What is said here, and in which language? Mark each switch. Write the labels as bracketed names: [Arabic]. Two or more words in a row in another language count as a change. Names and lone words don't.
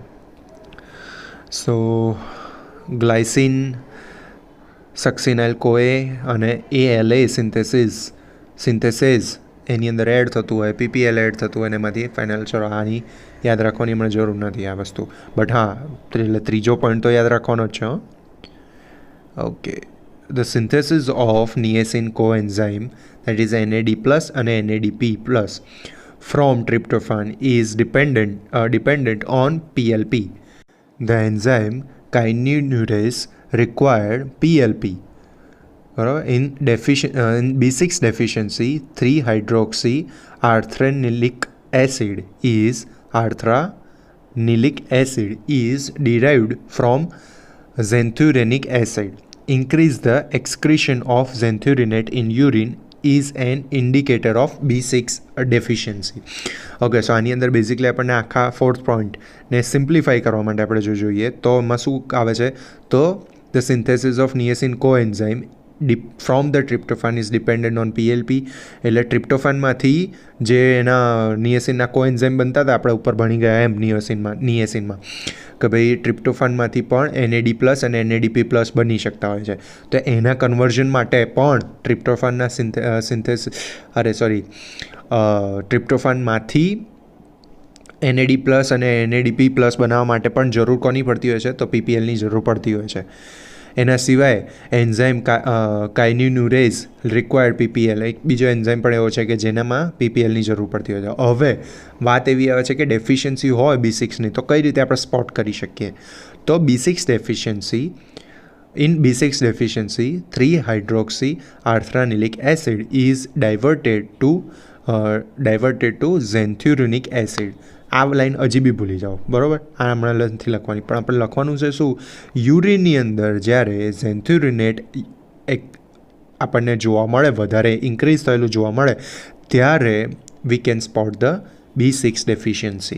[Gujarati] સો ગ્લાયસિન, સક્સિનાઇલ કોએ અને ALA સિન્થેસિસ એની અંદર એડ થતું હોય, PPL એડ થતું હોય અને એમાંથી ફાઇનલ. ચલો, આની યાદ રાખવાની હમણાં જરૂર નથી આ વસ્તુ, બટ હા, એટલે ત્રીજો પોઈન્ટ તો યાદ રાખવાનો જ છે. ઓકે, [English] the synthesis of niacin coenzyme, that is NAD plus and NADP plus from tryptophan is dependent on PLP. The enzyme kinase required PLP. In B6 deficiency, 3-hydroxy arthranoic acid is derived from xanthurenic acid. Increase the excretion of xanthurenate in urine is an indicator of B6 deficiency. [Gujarati] ઓકે, સો આની અંદર બેઝિકલી આપણને આખા 4th પોઈન્ટને સિમ્પ્લિફાઈ કરવા માટે આપણે જો જોઈએ તો એમાં શું આવે છે? [English] તો the synthesis of niacin coenzyme from the tryptophan is dependent on PLP. [Gujarati] એટલે ટ્રિપ્ટોફાનમાંથી જે એના નિએસિનના કોએન્ઝાઇમ બનતા હતા આપણે ઉપર ભણી ગયા એમ નિએસિનમાં કે ભાઈ ટ્રિપ્ટોફાનમાંથી પણ NAD પ્લસ અને NADP પ્લસ બની શકતા હોય છે. તો એના કન્વર્ઝન માટે પણ ટ્રિપ્ટોફાનના ટ્રિપ્ટોફાનમાંથી NAD પ્લસ અને NADP પ્લસ બનાવવા માટે પણ જરૂર કોની પડતી હોય છે? તો PPLની જરૂર પડતી હોય છે. એના સિવાય [English] enzyme kynurenase required PPL, [Gujarati] એક બીજો એન્ઝાઇમ પણ એવો છે કે જેનામાં PPLની જરૂર પડતી હોય છે. હવે વાત એવી આવે છે કે ડેફિશિયન્સી હોય B6ની તો કઈ રીતે આપણે સ્પોટ કરી શકીએ? [English] તો B6 deficiency, 3-hydroxy arthranilic acid is diverted to xanthurenic acid. [Gujarati] આ લાઈન હજી બી ભૂલી જાઓ, બરાબર? આ હમણાં નથી લખવાની, પણ આપણે લખવાનું છે શું? યુરિનની અંદર જ્યારે ઝેન્થ્યુરિનેટ આપણને જોવા મળે, વધારે ઇન્ક્રીઝ થયેલું જોવા મળે, ત્યારે [English] we can spot the B6 deficiency.